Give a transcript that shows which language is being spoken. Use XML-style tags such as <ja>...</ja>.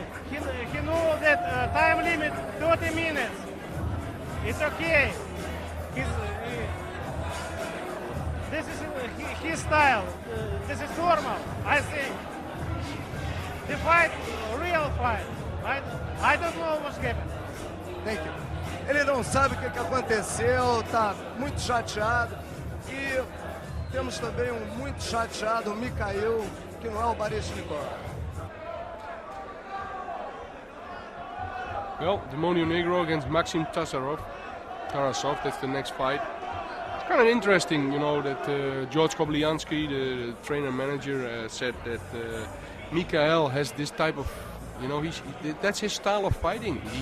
<en>He knows that time limit 30 minutes. It's okay. This is his style. This is normal, I think. The fight, real fight. I don't know what's happened. Thank you.</en> <pt>Ele não sabe o que aconteceu, tá muito chateado. E temos também muito chateado, o Mikhail, que não é o Baryshnikov.</pt> <en>Well, Demonio Negro against Maxim Tarasov, that's the next fight. It's kind of interesting, that George Kobliansky, the trainer-manager, said that Mikhail has this type of, that's his style of fighting.</en>